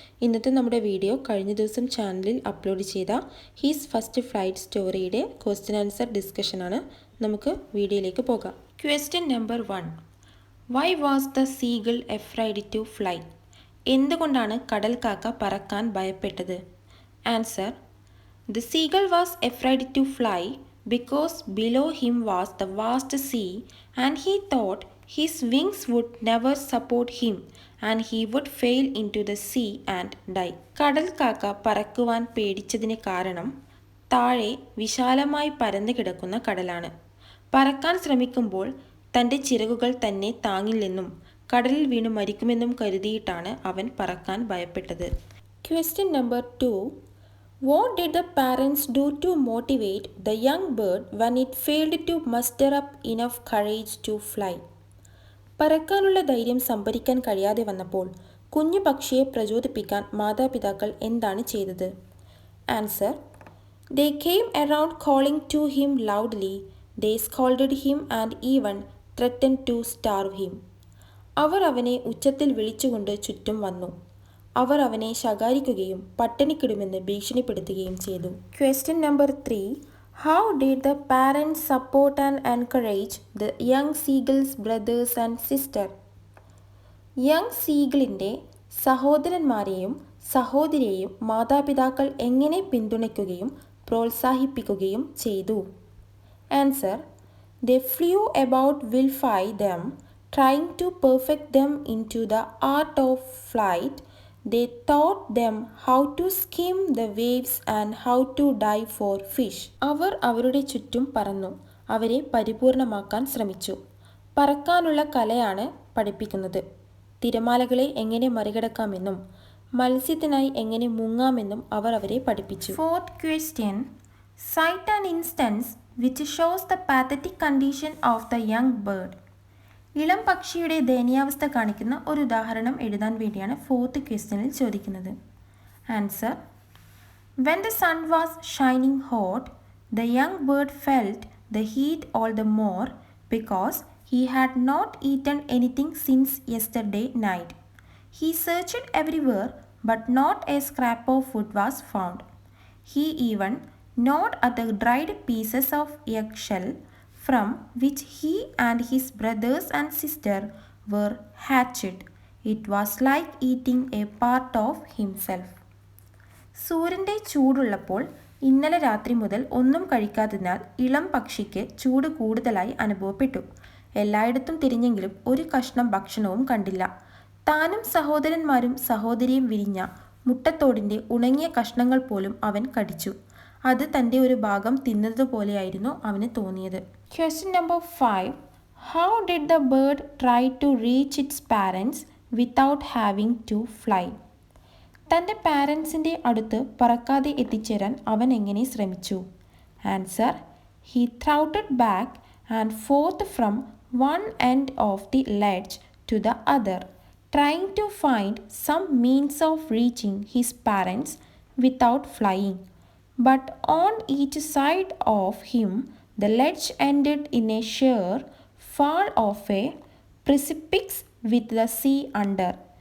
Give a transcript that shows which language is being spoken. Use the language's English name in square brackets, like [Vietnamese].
[Malayalam] ഇന്നത്തെ നമ്മുടെ വീഡിയോ കഴിഞ്ഞ ദിവസം ചാനലിൽ അപ്ലോഡ് ചെയ്ത he's first flight സ്റ്റോറിയുടെ question answer ഡിസ്കഷനാണ്. നമുക്ക് വീഡിയോയിലേക്ക് പോകാം. [English] Question number 1. Why was the seagull afraid to fly? [Malayalam] എന്തുകൊണ്ടാണ് കടൽ കാക്ക പറക്കാൻ ഭയപ്പെട്ടത്? [English] Answer: The seagull was afraid to fly because below him was the vast sea and he thought his wings would never support him and he would fail into the sea and die. [Malayalam] കടൽ കാക്ക പറക്കുവാൻ പേടിച്ചതിന് കാരണം താഴെ വിശാലമായി പരന്നു കിടക്കുന്ന കടലാണ്. പറക്കാൻ ശ്രമിക്കുമ്പോൾ തൻ്റെ ചിറകുകൾ തന്നെ താങ്ങില്ലെന്നും കടലിൽ വീണ് മരിക്കുമെന്നും കരുതിയിട്ടാണ് അവൻ പറക്കാൻ ഭയപ്പെട്ടത്. [English] Question number 2. What did the parents do to motivate the young bird when it failed to muster up enough courage to fly? [Malayalam] പറക്കാനുള്ള ധൈര്യം സംഭരിക്കാൻ കഴിയാതെ വന്നപ്പോൾ കുഞ്ഞു പക്ഷിയെ പ്രചോദിപ്പിക്കാൻ മാതാപിതാക്കൾ എന്താണ് ചെയ്തത്? [English] Answer: They came around calling to him loudly. They scolded him and even threatened to starve him. [Malayalam] അവർ അവനെ ഉച്ചത്തിൽ വിളിച്ചുകൊണ്ട് ചുറ്റും വന്നു. അവർ അവനെ ശകാരിക്കുകയും പട്ടിണിക്കിടുമെന്ന് ഭീഷണിപ്പെടുത്തുകയും ചെയ്തു. [English] Question number 3. How did the parents support and encourage the young seagull's brothers and sister? [Malayalam] Young സീഗിളിൻ്റെ സഹോദരന്മാരെയും സഹോദരിയെയും മാതാപിതാക്കൾ എങ്ങനെ പിന്തുണയ്ക്കുകയും പ്രോത്സാഹിപ്പിക്കുകയും ചെയ്തു? [English] Answer: They flew about vilify them, trying to perfect them into the art of flight. They taught them how to skim the waves and how to dive for fish. [Malayalam] അവർ അവരുടെ ചുറ്റും പറന്നു അവരെ പരിപൂർണമാക്കാൻ ശ്രമിച്ചു. പറക്കാനുള്ള കലയാണ് പഠിപ്പിക്കുന്നത്. തിരമാലകളെ എങ്ങനെ മറികടക്കാമെന്നും മത്സ്യത്തിനായി എങ്ങനെ മുങ്ങാമെന്നും അവർ അവരെ പഠിപ്പിച്ചു. [English] Fourth question. Cite an instance which shows the pathetic condition of the young bird. [Malayalam] ഇളം പക്ഷിയുടെ ദയനീയാവസ്ഥ കാണിക്കുന്ന ഒരു ഉദാഹരണം എഴുതാൻ വേണ്ടിയാണ് ഫോർത്ത് ക്വസ്റ്റ്യനിൽ ചോദിക്കുന്നത്. [English] Answer: When the sun was shining hot, the young bird felt the heat all the more because he had not eaten anything since yesterday night. He searched everywhere, but not a scrap of food was found. He even gnawed at the dried pieces of eggshell from which he and his brothers and sister were hatched. It was like eating a part of himself. [Malayalam] സൂര്യൻ്റെ ചൂടുള്ളപ്പോൾ ഇന്നലെ രാത്രി മുതൽ ഒന്നും കഴിക്കാത്തതിനാൽ ഇളം പക്ഷിക്ക് ചൂട് കൂടുതലായി അനുഭവപ്പെട്ടു. എല്ലായിടത്തും തിരിഞ്ഞെങ്കിലും ഒരു കഷ്ണം ഭക്ഷണവും കണ്ടില്ല. താനും സഹോദരന്മാരും സഹോദരിയും വിരിഞ്ഞ മുട്ടത്തോടിൻ്റെ ഉണങ്ങിയ കഷ്ണങ്ങൾ പോലും അവൻ കടിച്ചു. അത് തൻ്റെ ഒരു ഭാഗം തിന്നതുപോലെയായിരുന്നു അവന് തോന്നിയത്. [English] Question number 5. How did the bird try to reach its parents without having to fly? [Malayalam] തൻ്റെ പാരൻസിൻ്റെ അടുത്ത് പറക്കാതെ എത്തിച്ചേരാൻ അവൻ എങ്ങനെ ശ്രമിച്ചു? [English] Answer: He trotted back and forth from one end of the ledge to the other, trying to find some means of reaching his parents without flying. But on each side of him the ledge ended in a sheer fall of a precipice with the sea under.